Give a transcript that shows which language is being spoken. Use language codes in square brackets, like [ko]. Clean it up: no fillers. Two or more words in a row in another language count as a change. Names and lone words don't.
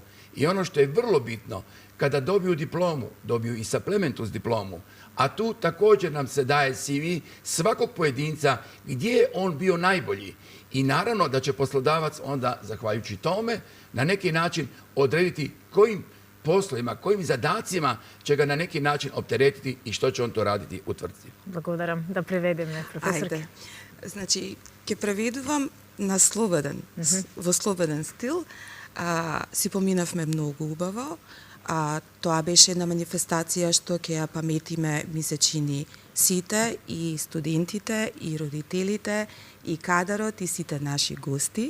[hr] I ono što je vrlo bitno, kada dobiju diplomu, dobiju i supplement uz diplomu, a tu također nam se daje CV svakog pojedinca gdje je on bio najbolji. I naravno da će poslodavac onda, zahvaljujući tome, na neki način odrediti kojim poslovima, kojim zadacima će ga na neki način opteretiti i što će on to raditi u tvrtci. [mk] Благодарам. Да преведеме, професорке. Ајде. Значи, ќе преведувам на слободен, во слободен стил. Си поминавме многу убаво. Тоа беше една манифестација што ќе ја паметиме, ми се чини, сите, и студентите, и родителите, и кадарот, и сите наши гости.